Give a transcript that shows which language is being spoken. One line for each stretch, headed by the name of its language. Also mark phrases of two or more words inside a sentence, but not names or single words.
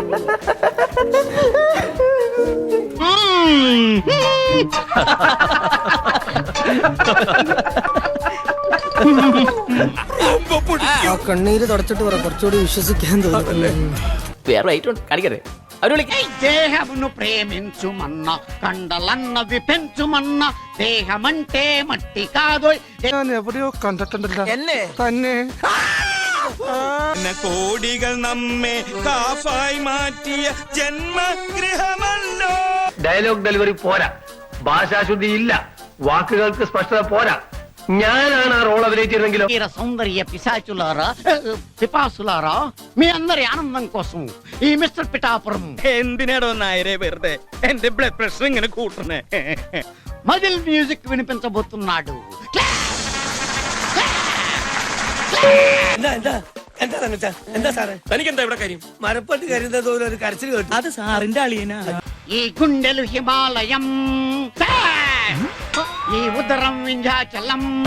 Malayalam: കണ്ണീര് തുടച്ചിട്ട് പറ, കുറച്ചുകൂടി വിശ്വസിക്കാൻ തോന്നുന്നു.
Telugu: దేహమును ప్రేమించుమన్న కండలన్న విపెంచుమన్న దేహమంటే మట్టి కాదు.
Malayalam: ഞാൻ എവിടെയോ കണ്ടിട്ടുണ്ടല്ലോ എന്നെ തന്നെ. കോടികൾ നമ്മെ കാഫായി മാറ്റിയ ജന്മഗൃഹമല്ലോ.
English: dialogue delivery
Malayalam: പോരാ, ഭാഷാശുദ്ധി ഇല്ല, വാക്കുകൾക്ക് സ്പഷ്ടത പോരാ. ഞാനാണ് ആ റോൾ അഭിനയിച്ചിരുന്നെങ്കിലോ.
Telugu: వీర సౌందర్య పిశాచులారా, పిపాసులారా, మీ అందరి ఆనందం కోసం ఈ మిస్టర్ పిఠాపురం
Malayalam: എന്തിനാടോ നായരെ വെറുതെ എന്റെ
English: blood pressure
Malayalam: ഇങ്ങനെ കൂട്ടണേ?
English: muscle music
Telugu: వినిపించబోతున్నాడు.
Malayalam: എന്താ സാറേ? തനിക്കെന്താ ഇവിടെ കാര്യം? മരപ്പട്ട് കരുതുന്നത് പോലെ ഒരു കരച്ചിൽ കേട്ടു. അത് സാറിന്റെ അളിയനാ.
Telugu: ఈ గుండెలు హిమాలయం, ఈ ఉదరం వింధ్యాచలం.